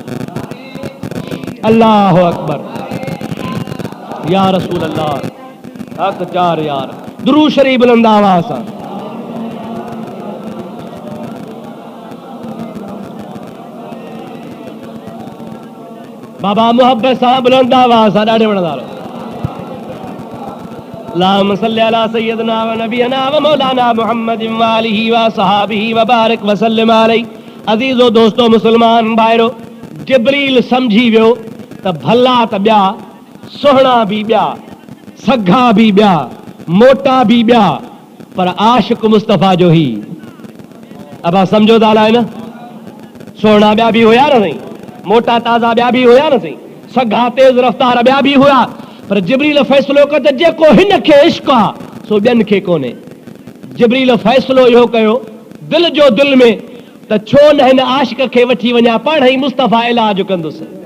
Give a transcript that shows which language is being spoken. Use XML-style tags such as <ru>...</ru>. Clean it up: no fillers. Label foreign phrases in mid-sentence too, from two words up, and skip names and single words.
<ar>الله أكبر يا رسول الله</ar> <sd>हक चार यार दुरूद शरीफ बुलंद आवाज़ सां बाबा मोहब्बत सां बुलंद आवाज़ सां ॾाढे वणंदा रहो।</sd> <ar>اللهم صل على سيدنا ونبينا ومولانا محمد وآله وصحبه وبارك وسلم عليه.</ar> <sd>अजीजो दोस्तों मुसलमान भाइरो जिब्रील समझी वियो त भला त ॿिया सोहणा बि ॿिया सघा बि ॿिया मोटा बि ॿिया पर आशिक मुस्तफ़ा जो ही अब समझो था न सोहणा ॿिया बि हुया न सही मोटा ताज़ा ॿिया बि हुया न सही सघा तेज़ रफ़्तार ॿिया बि हुया पर जिब्रील फ़ैसिलो कयो त जेको हिन खे इश्क आहे सो ॿियनि खे कोन्हे। जिब्रील फ़ैसिलो इहो कयो दिलि जो दिलि में त छो न हिन आशिक खे वठी वञा पाण ई मुस्तफ़ा इलाज कंदुसि।</sd>